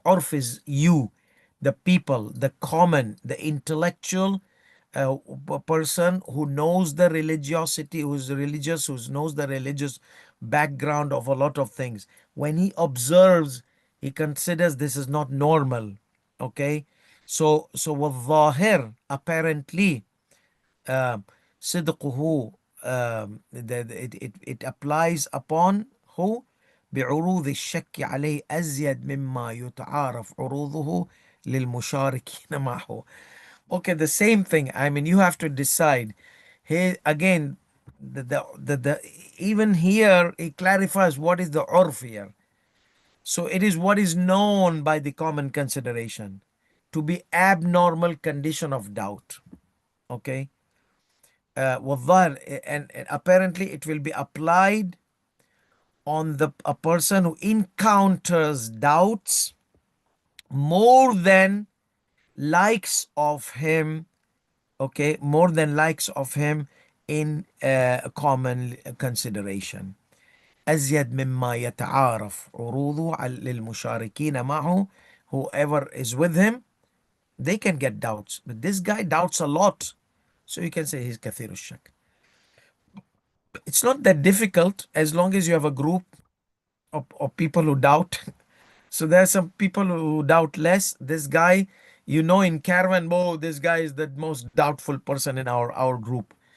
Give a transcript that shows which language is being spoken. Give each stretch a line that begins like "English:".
English: Urf is you, the people, the common, the intellectual person who knows the religiosity, who's religious, who knows the religious background of a lot of things. When he observes, he considers this is not normal. Okay, so
Arabic: والظاهر,
English: apparently,
Arabic: صدقه,
English: it applies upon who
Arabic: بعروض الشك عليه أزيد مما يتعارف عروضه للمشاركين معه.
English: Okay, the same thing. I mean, you have to decide. Here again, the even here it clarifies what is the urf here. So it is what is known by the common consideration to be abnormal condition of doubt. Okay. والظاهر, and apparently it will be applied on a person who encounters doubts more than likes of him. Okay, more than likes of him in common consideration.
Arabic: أزيد مما يتعارف عروضه للمشاركين معه.
English: Whoever is with him, they can get doubts, but this guy doubts a lot, so you can say he's كثير الشك. It's not that difficult as long as you have a group of people who doubt. So there are some people who doubt less. This guy, in caravan, oh, this guy is the most doubtful person in our group.